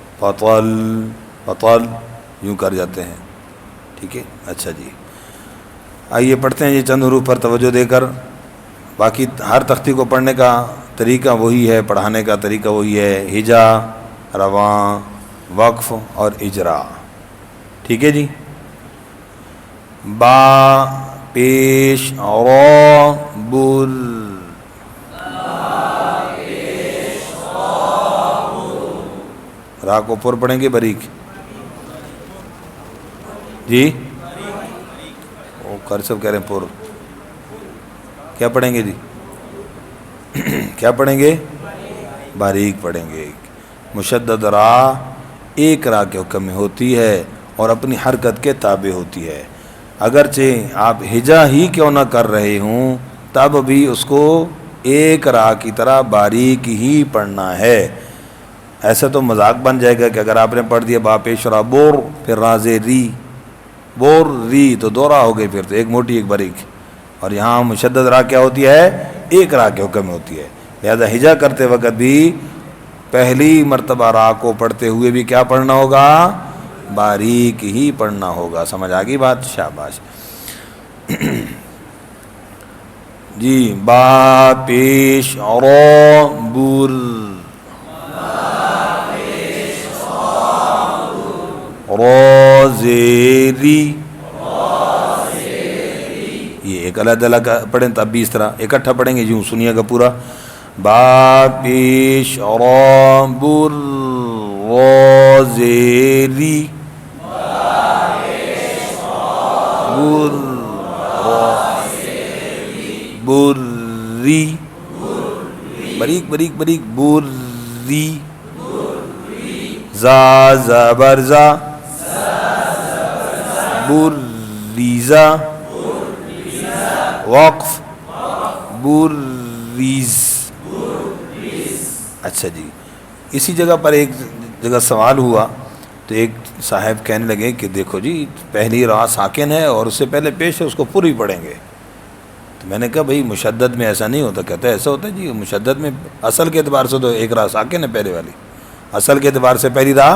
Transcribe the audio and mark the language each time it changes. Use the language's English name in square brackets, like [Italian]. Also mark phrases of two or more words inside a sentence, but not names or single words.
[Urdu] فطل یوں کر جاتے ہیں. ٹھیک ہے؟ اچھا جی، آئیے پڑھتے ہیں جی چند حروف پر توجہ دے کر. باقی ہر تختی کو پڑھنے کا طریقہ وہی ہے، پڑھانے کا طریقہ وہی ہے، ہجا، رواں، وقف اور اجرا. ٹھیک ہے جی. با پیش را بر. را کو پر پڑھیں گے باریک جی؟ وہ کر سب کہہ رہے ہیں پر. کیا پڑھیں گے جی؟ کیا پڑھیں گے؟ باریک پڑھیں گے. مشدد را ایک را کے حکم میں ہوتی ہے اور اپنی حرکت کے تابع ہوتی ہے. اگرچہ آپ ہجا ہی کیوں نہ کر رہے ہوں تب بھی اس کو ایک را کی طرح باریک ہی پڑھنا ہے. ایسا تو مذاق بن جائے گا کہ اگر آپ نے پڑھ دیا با پیش را بور، پھر راز ری، بور ری، تو 2 را ہو گئے، پھر تو ایک موٹی ایک باریک. اور یہاں مشدد را کیا ہوتی ہے؟ ایک را کے حکم میں ہوتی ہے. لہذا ہجا کرتے وقت بھی پہلی مرتبہ را کو پڑھتے ہوئے بھی کیا پڑھنا ہوگا؟ باریک ہی پڑھنا ہوگا. سمجھ آ گئی بات؟ شاباش جی. با پیش را بر. را زیری. یہ ایک علیحدہ الگ پڑھیں تب بھی اس طرح اکٹھا پڑھیں گے. یوں سنیے گا پورا. با پیش را بر را زیری بر بری. باریک باریک باریک. بری. زا زبر زا بریزا. وقف بریز. اچھا جی. اسی جگہ پر ایک جگہ سوال ہوا تو ایک صاحب کہنے لگے کہ دیکھو جی پہلی را ساکن ہے اور اس سے پہلے پیش ہے، اس کو پوری پڑھیں گے. تو میں نے کہا بھائی مشدد میں ایسا نہیں ہوتا. کہتا ہے ایسا ہوتا ہے جی. مشدد میں اصل کے اعتبار سے تو ایک را ساکن ہے پہلے والی، اصل کے اعتبار سے پہلی را.